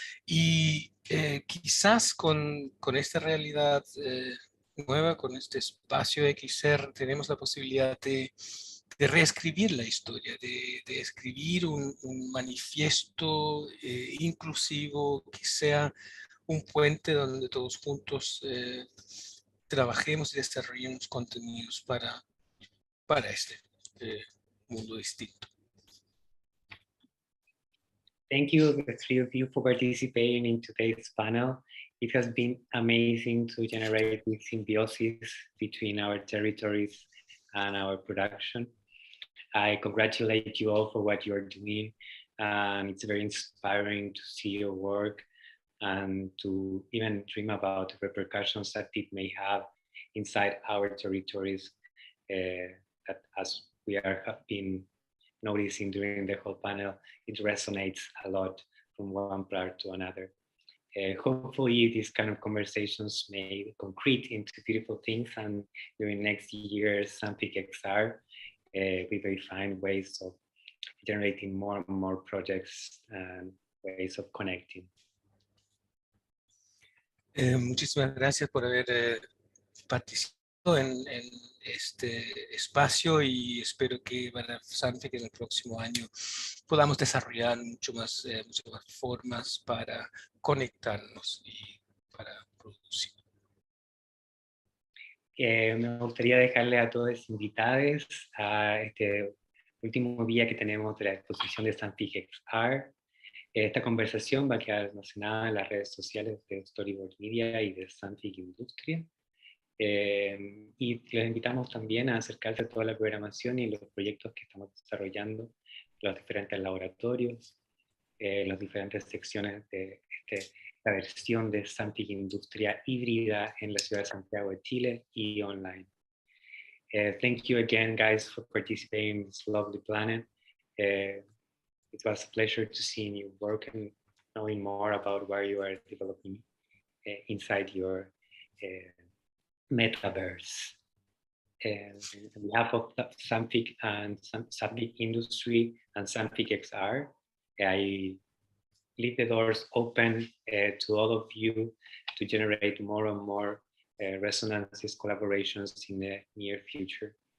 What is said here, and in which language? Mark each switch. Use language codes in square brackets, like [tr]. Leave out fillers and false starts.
[es] Y quizás con esta realidad nueva, con este espacio XR, tenemos la posibilidad de reescribir la historia, de escribir un manifiesto inclusivo que sea un puente donde todos juntos trabajemos y desarrollemos contenidos para este mundo distinto. [en] Thank you, the three of you, for participating in today's panel. It has been amazing to generate this symbiosis between our territories and our production. I congratulate you all for what you're doing. It's very inspiring to see your work and to even dream about the repercussions that it may have inside our territories, that as we have been noticing during the whole panel, it resonates a lot from one part to another. Hopefully these kind of conversations may concrete into beautiful things, and during next year's SANFIC XR, we may find ways of generating more and more projects and ways of connecting. [es] Muchísimas gracias por haber participado en este espacio, y espero que para SANFIC en el próximo año podamos desarrollar muchas más formas para conectarnos y para producir. Me gustaría dejarle a todos los invitados a este último día que tenemos de la exposición de SANFIC XR. Esta conversación va a quedar almacenada en las redes sociales de Storyboard Media y de SANFIC Industria. Y les invitamos también a acercarse a toda la programación y los proyectos que estamos desarrollando, los diferentes laboratorios, las diferentes secciones de la versión de SANFIC Industria híbrida en la ciudad de Santiago de Chile y online. [en] Thank you again, guys, for participating in this lovely planet. It was a pleasure to see your work and knowing more about where you are developing inside your metaverse. On behalf of SANFIC and SANFIC Industry and SANFIC XR, I leave the doors open to all of you to generate more and more resonances, collaborations in the near future.